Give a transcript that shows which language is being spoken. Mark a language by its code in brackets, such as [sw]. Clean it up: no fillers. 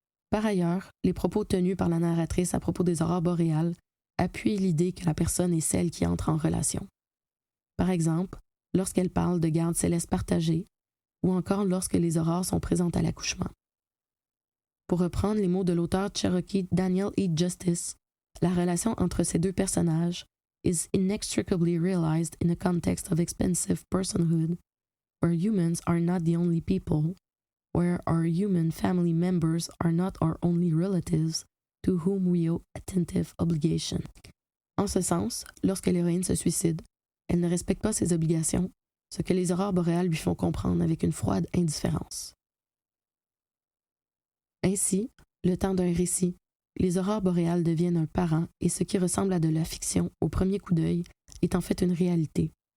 [fr] Par ailleurs, les propos tenus par la narratrice à propos des aurores boréales appuient l'idée que la personne est celle qui entre en relation. Par exemple, lorsqu'elle parle de garde céleste partagée, ou encore lorsque les aurores sont présentes à l'accouchement. Pour reprendre les mots de l'auteur cherokee Daniel E. [en] Justice, [fr] la relation entre ces deux personnages [en] is inextricably realized in a context of expansive personhood, where humans are not the only people, where our human family members are not our only relatives, to whom we owe attentive obligation. [fr] En ce sens, lorsque l'héroïne se suicide, elle ne respecte pas ses obligations, ce que les aurores boréales lui font comprendre avec une froide indifférence. Ainsi, le temps d'un récit, les aurores boréales deviennent un parent et ce qui ressemble à de la fiction au premier coup d'œil est en fait une réalité.